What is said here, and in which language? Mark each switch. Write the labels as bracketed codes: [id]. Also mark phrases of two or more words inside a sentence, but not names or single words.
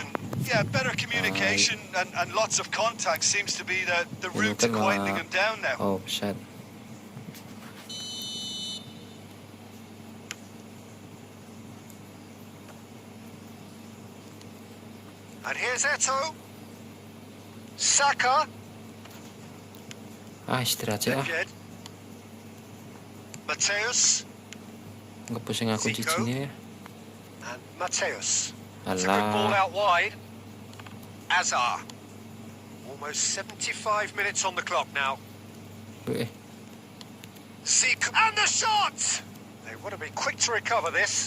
[en] Yeah, better communication and lots of contact seems to be the route to quietening him down now. Oh, shit. And here's Eto'o. Saka. [id] Ah, istirahat sih ah. [en] Nedved. Mateus. [id] Nggak pusing aku [en] Zico. [id] cicinya ya. [en] And Mateus. It's a good ball Alah. out wide. Azar. Almost 75 minutes on the clock now. Eh, Zico. And the shot! They want to be quick to recover this.